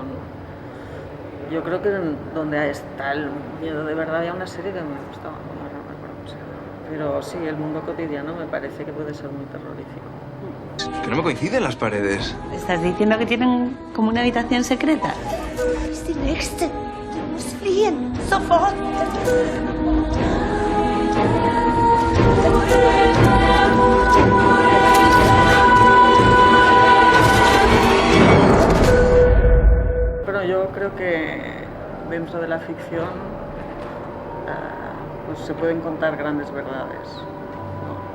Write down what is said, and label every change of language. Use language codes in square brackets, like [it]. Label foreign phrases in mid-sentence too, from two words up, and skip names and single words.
[es] Yo creo que donde está el miedo de verdad había una serie que me gustaba, no recuerdo cómo se llama. Pero sí, el mundo cotidiano me parece que puede ser muy terrorífico. Que no me coinciden las paredes. ¿Estás diciendo que tienen como una habitación secreta? [de] Es die nächste. Du musst fliehen. Sofort. [es] Bueno, yo creo que dentro de la ficción pues se pueden contar grandes verdades, ¿no?